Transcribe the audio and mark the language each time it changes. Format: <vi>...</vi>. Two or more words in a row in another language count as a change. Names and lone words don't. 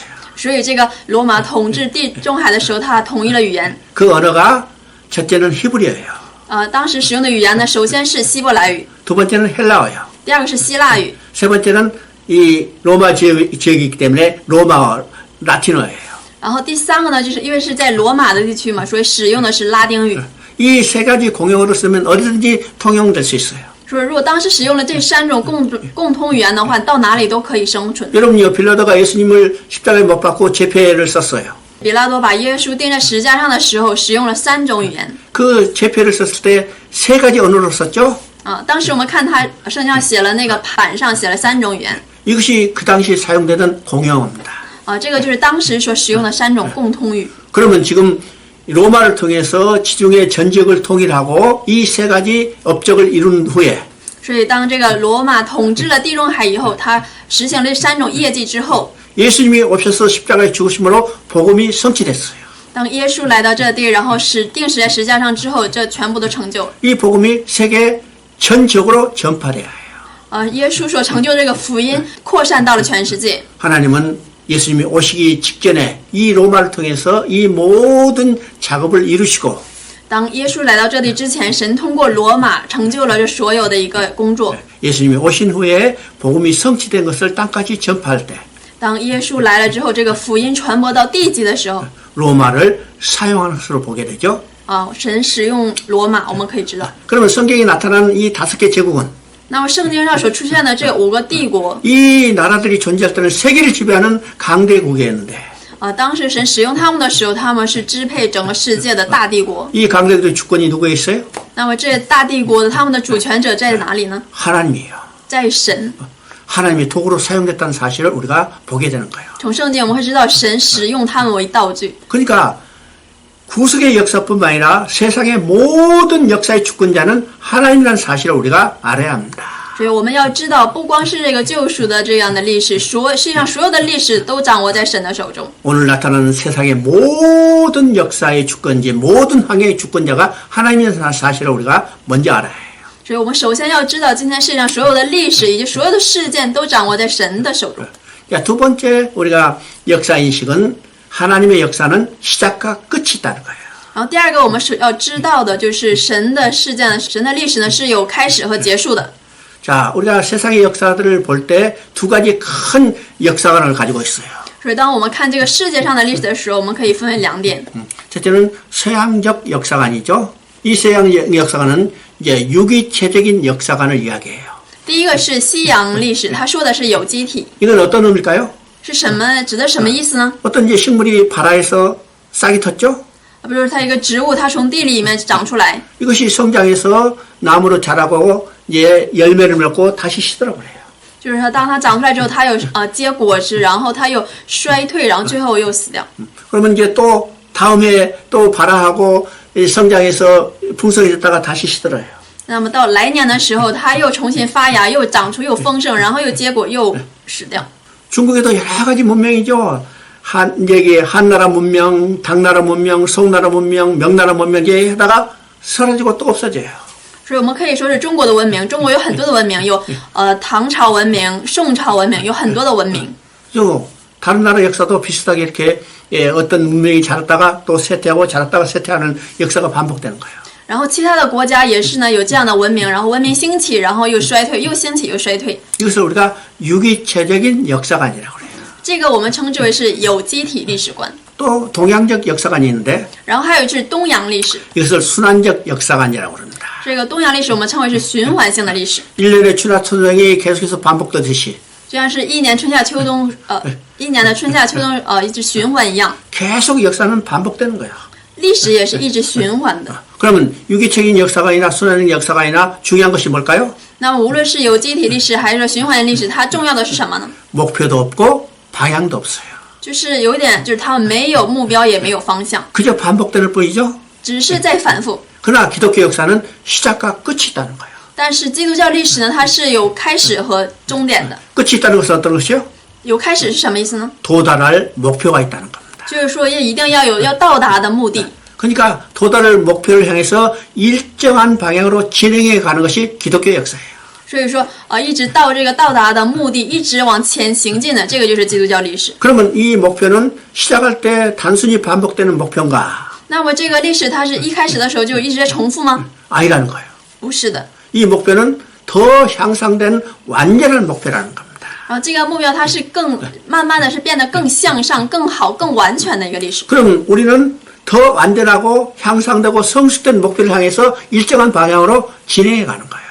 <zh>所以这个罗马统治地中海的时候，它统一了语言。</zh> <ko>그 언어가 첫째는 히브리어예요.</ko> <zh>当时使用的语言呢，首先是希伯来语，</zh> <ko>두 번째는 헬라어예요.</ko> <zh>第二个是希腊语，</zh> <ko>세 번째는 이 로마 지역이기 때문에 로마어, 라틴어예요.</ko> <zh>然后第三个呢，就是因为是在罗马的地区嘛，所以使用的是拉丁语。</zh> <ko>이 세 가지 공용어를 쓰면 어디든지 통용될 수 있어요.</ko> <zh>所以如果当时使用了这3种共通语言的话，到哪里都可以生存。</zh> <ko>여러분요 빌라도가 예수님을 십자가에 못 박고 제패를 썼어요.</ko> <zh>比拉多把耶稣钉在十字架上的时候，使用了3种语言。</zh> <ko>그 제패를 썼을 때 세 가지 언어로 썼죠.</ko> <zh>当时我们看他圣经上写了那个板上写了3种语言。</zh> <ko>이것이 그 당시 사용되던 공용어입니다.</ko> <zh>这个就是当时所使用的3种共通语。</zh> <ko>그러면 지금 로마를 통해서 지중해 전 지역을 통일하고 이 세 가지 업적을 이룬 후에</ko> <zh>所以当这个罗马统治了地中海以后，他实行了这3种业绩之后，</zh> <ko>예수님이 오셔서 십자가에 죽으심으로 복음이 성취됐어요.</ko> <zh>当耶稣来到这地，然后钉死在十字架上之后，这全部都成就了。</zh> <ko>이 복음이 세계 전 지역으로 전파돼야 해요.</ko> <zh>耶稣所成就这个福音扩散到了全世界。</zh> <ko>하나님은 예수님이 오시기 직전에 이 로마를 통해서 이 모든 작업을 이루시고</ko> <zh>当耶稣来到这地之前，神通过罗马成就了这所有的一个工作。</zh> <ko>예수님이 오신 후에 복음이 성취된 것을 땅까지 전파할 때</ko> <zh>当耶稣来了之后，这个福音传播到地极的时候，</zh> <ko>로마를 사용하는 것으로 보게 되죠.</ko> <zh>神使用罗马，我们可以知道。</zh> <ko>그러면 성경에 나타나는 이 5개 제국은</ko> <zh>那么圣经上所出现的这5个帝国，</zh> <ko>이 나라들이 존재할 때는 세계를 지배하는 강대국이었는데</ko> <zh>当时神使用他们的时候，他们是支配整个世界的大帝国。</zh> <ko>이 강대국의 주권이 누구에 있어요?</ko> <zh>那么这大帝国的他们的主权者在哪里呢？</zh> <ko>하나님이에요.</ko> <zh>在神。</zh> <ko>하나님이 도구로 사용됐다는 사실을 우리가 보게 되는 거예요.</ko> <zh>从圣经我们会知道神使用他们为道具。</zh> <ko>그러니까 구속의 역사뿐만 아니라 세상의 모든 역사의 주권자는 하나님이라는 사실을 우리가 알아야 합니다.</ko> <zh>所以我们要知道，不光是这个救赎的这样的历史，世界上所有的历史都掌握在神的手中。</zh> <ko>오늘 나타나는 세상의 모든 역사의 주권자, 모든 항해의 주권자가 하나님이라는 사실을 우리가 먼저 알아야 해요.</ko> <zh>所以我们首先要知道，今天世界上所有的历史以及所有的事件都掌握在神的手中。</zh> <ko>자, 두 번째 우리가 역사 인식은 하나님의 역사는 시작과 끝이 있다는 거예요.</ko> <zh>然后第二个我们是要知道的就是神的事件、神的历史呢是有开始和结束的。</zh> <ko>자, 우리가 세상의 역사들을 볼 때 두 가지 큰 역사관을 가지고 있어요.</ko> <zh>所以当我们看这个世界上的历史的时候，我们可以分为两点。</zh> <ko>첫째는 서양적 역사관이죠. 이 서양 역사관은 이제 유기체적인 역사관을 이야기해요.</ko> <zh>第一个是西洋历史，它说的是有机体，</zh> <ko>이건 어떤 의미일까요?</ko> <zh>是什么？指的什么意思呢？</zh> <ko>어떤 이제 식물이 발아에서 싹이 텄죠?</ko> <zh>比如它一个植物，它从地里面长出来，</zh> <ko>이것이 성장해서 나무로 자라고 이제 열매를 맺고 다시 시들어 버려요.</ko> <zh>就是它当它长出来之后，它有结果子，然后它又衰退，然后最后又死掉。</zh> <ko>그러면 이제 또 다음에 또 발아하고 성장해서 풍성해졌다가 다시 시들어요.</ko> <zh>那么到来年的时候，它又重新发芽，又长出又丰盛，然后又结果又死掉。</zh> <ko>중국에도 여러 가지 문명이죠. 여기 한나라 문명, 당나라 문명, 송나라 문명, 명나라 문명 이게 하다가 사라지고 또 없어져요.</ko> <zh>所以我们可以说是中国的文明，中国有很多的文明，有唐朝文明、宋朝文明，有很多的文明。</zh> <ko>또 다른 나라 역사도 비슷하게 이렇게 어떤 문명이 자랐다가 또 쇠퇴하고 자랐다가 쇠퇴하는 역사가 반복되는 거예요.</ko> <zh>然后其他的国家也是呢，有这样的文明，然后文明兴起，然后又衰退，又兴起又衰退。</zh> <ko>이것을 우리가 유기체적인 역사관이라고 그래요.</ko> <zh>这个我们称之为是有机体历史观。</zh> <ko>또 동양적 역사관이 있는데</ko> <zh>然后还有就是东洋历史，</zh> <ko>이것을 순환적 역사관이라고 그럽니다.</ko> <zh>这个东洋历史我们称为是循环性的历史，</zh> <ko>1년의 春夏秋冬이 계속해서 반복되듯이</ko> <zh>就像是一年春夏秋冬，一年的春夏秋冬，一直循环一样，</zh> <ko>계속 역사는 반복되는 거야.</ko> <zh>历史也是一直循环的。</zh> <ko>그러면 유기적인 역사관이나 순환적 역사관이나 중요한 것이 뭘까요?</ko> <zh>那么无论是有机体历史还是循环历史，它重要的是什么呢？</zh> <ko>목표도 없고 방향도 없어요.</ko> <zh>就是有一点，就是他们没有目标，也没有方向，</zh> <ko>그저 반복될 뿐이죠.</ko> <zh>只是在反复。</zh> <ko>그러나 기독교 역사는 시작과 끝이 있다는 거예요.</ko> <zh>但是基督教历史呢，它是有开始和终点的。</zh> <ko>끝이 있다는 것은 어떤 것이요?</ko> <zh>有开始是什么意思呢？</zh> <ko>도달할 목표가 있다는 겁니다.</ko> <zh>就是说一定要有要到达的目的。</zh> <ko>그러니까 도달할 목표를 향해서 일정한 방향으로 진행해 가는 것이 기독교 역사예요.</ko> <zh>所以说，一直到这个到达的目的，一直往前行进的，这个就是基督教历史。</zh> <ko>그러면 이 목표는 시작할 때 단순히 반복되는 목표인가?</ko> <zh>那么这个历史它是一开始的时候就一直在重复吗？</zh> <ko>아니라는 거예요.</ko> <zh>不是的。</zh> <ko>이 목표는 더 향상된 완전한 목표라는 겁니다.</ko> <zh>然后这个目标它是更慢慢的是变得更向上、更好、更完全的一个历史。</zh> <ko>그럼 우리는 더 완전하고 향상되고 성숙된 목표를 향해서 일정한 방향으로 진행해 가는 거예요.</ko>